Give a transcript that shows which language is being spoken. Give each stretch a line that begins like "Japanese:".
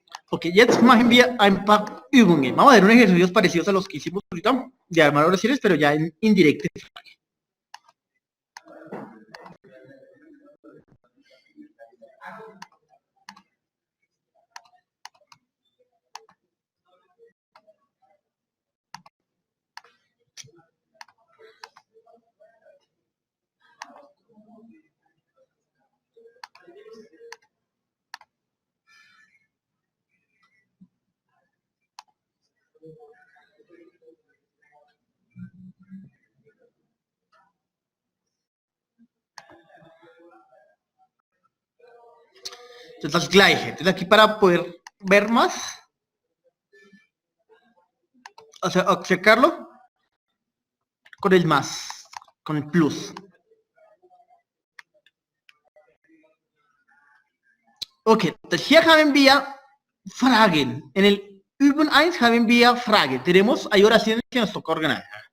German: Ok, jetzt machen wir ein paar Übungen.
Spanish: Vamos a ver unos ejercicios parecidos a los que hicimos ahorita, de armar oraciones, pero ya en indirecto.
German: Das Gleiche.
Spanish: Entonces aquí para poder ver más, o sea, checarlo con el más, con el plus.
German: Okay, hier haben wir Fragen. En el Übung 1 haben wir Fragen.
Spanish: Tenemos, hay oraciones que nos toca ordenar.